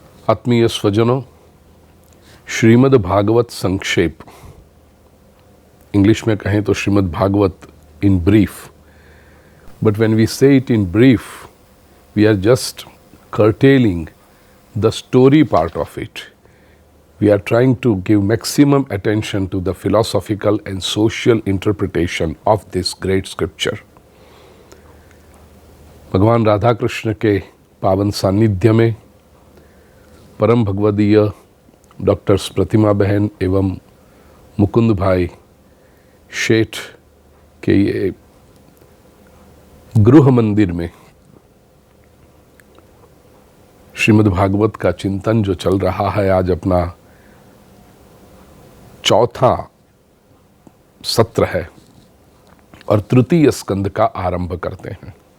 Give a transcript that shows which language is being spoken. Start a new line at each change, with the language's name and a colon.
Hindi: आत्मीय स्वजनों, श्रीमद् भागवत
English: संक्षेप, इंग्लिश में कहें तो Shrimad Bhagavat in brief, but when we say it in brief we are just curtailing the story part of it. We are trying to give maximum attention to the philosophical and social interpretation of this great scripture.
Hindi: भगवान राधा कृष्ण के पावन सानिध्य में परम भगवदीय doctors प्रतिमा बहन एवं मुकुंद भाई शेठ के ये गृह मंदिर में श्रीमद् भागवत का चिंतन जो चल रहा है, आज अपना चौथा सत्र है और तृतीय स्कंद का आरंभ करते हैं।